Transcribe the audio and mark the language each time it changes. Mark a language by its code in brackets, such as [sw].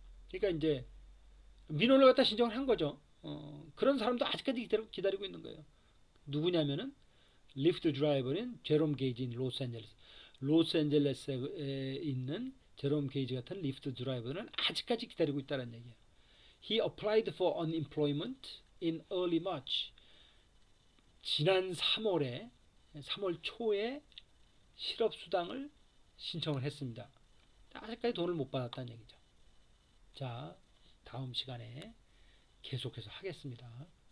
[ko] 그러니까 이제 민원을 갖다 신청을 한 거죠. 그런 사람도 아직까지 기다리고 있는 거예요. 누구냐면은 리프트 드라이버인 제롬 게이지인 로스앤젤레스에 있는 제롬 게이지 같은 리프트 드라이버는 아직까지 기다리고 있다는 얘기예요. [en] He applied for unemployment in early March. [ko] 지난 3월 초에 실업수당을 신청을 했습니다. 아직까지 돈을 못 받았다는 얘기죠. 자, 다음 시간에 계속해서 하겠습니다.